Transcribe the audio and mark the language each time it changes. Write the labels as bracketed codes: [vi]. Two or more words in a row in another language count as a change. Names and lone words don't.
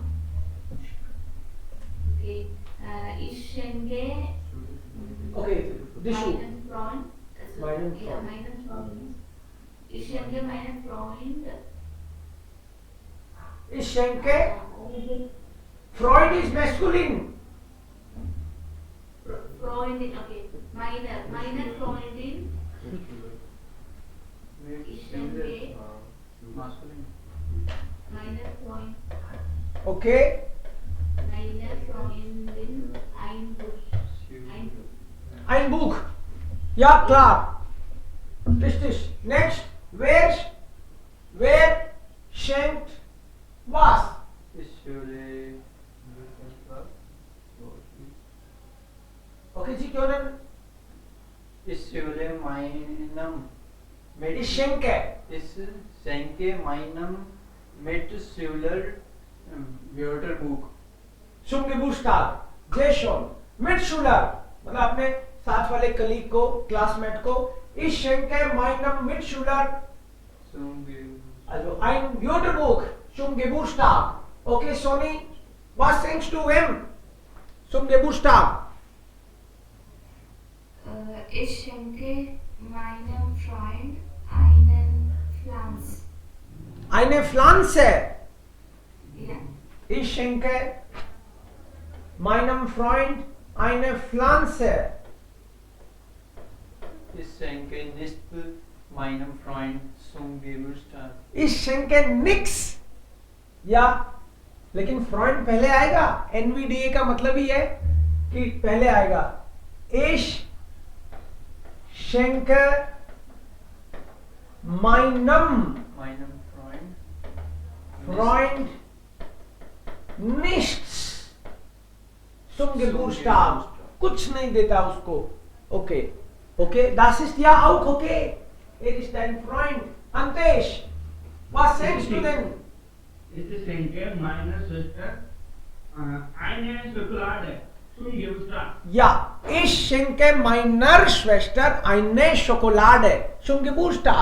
[de] Okay, ich schenke Okay, Rishu. meinen Freund. Meinen Ja, Freund. meinen Freund. Ich schenke meinen Freund. Ich schenke. [en] Freund is masculine. [de] Freundin, okay. Meine Freundin. Ich schenke meine Freund. Okay. Meine Freundin ein Buch. Ein Buch. Ja, klar. Richtig. Next. Wer schenkt was? [hi] Okay, जी क्यों नहीं? [de] Ich schenke. meinem Mitschüler Wörterbuch. Zum Geburtstag. Sehr schön. Mitschüler. [hi] मतलब अपने साथ वाले कलीग को, क्लासमेट को. [de] Ich schenke meinem Mitschüler also ein Wörterbuch zum Geburtstag. Okay, Sony, was schenkst du wem zum Geburtstag? Ich schenke meinem Freund einen Pflanze. Eine Pflanze. Ja. Ich schenke meinem Freund eine Pflanze. Ich schenke nicht meinem Freund zum Geburtstag. Ich schenke nix. [hi] या लेकिन फ्रॉइड पहले आएगा. एनवीडीए का मतलब ही है कि पहले आएगा. [de] Ich schenke meinem Freund nichts zum Geburtstag. [hi] कुछ नहीं देता उसको. [de] Okay. Okay, das ist ja auch okay. Ist dein Freund. Antesh, was schenkst du denn? Ich schenke meiner Schwester eine Schokolade zum Geburtstag. Ja, ich schenke meiner Schwester eine Schokolade zum Geburtstag.